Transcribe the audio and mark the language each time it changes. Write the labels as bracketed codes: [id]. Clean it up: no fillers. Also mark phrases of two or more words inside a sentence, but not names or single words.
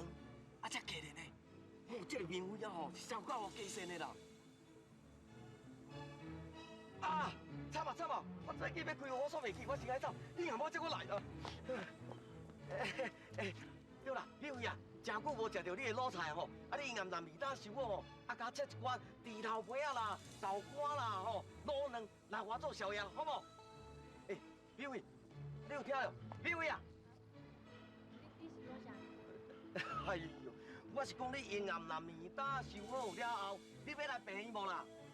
[nan] 啊，才可怜呢。这个明辉啊吼，是烧到我加身的啦。啊，惨啊！我早起要开我煞袂记，我先爱走。你若无接我来啊。对啦，明辉啊。真久无食到你的卤菜吼，啊你盐南味打收我吼，啊加切一罐猪头皮啊啦、豆干啦吼、卤卵来我做宵夜，好无？美惠，你有听到？美惠啊！你是讲啥？哎呦，我是讲你盐南味打收好了后，你要来病院无啦？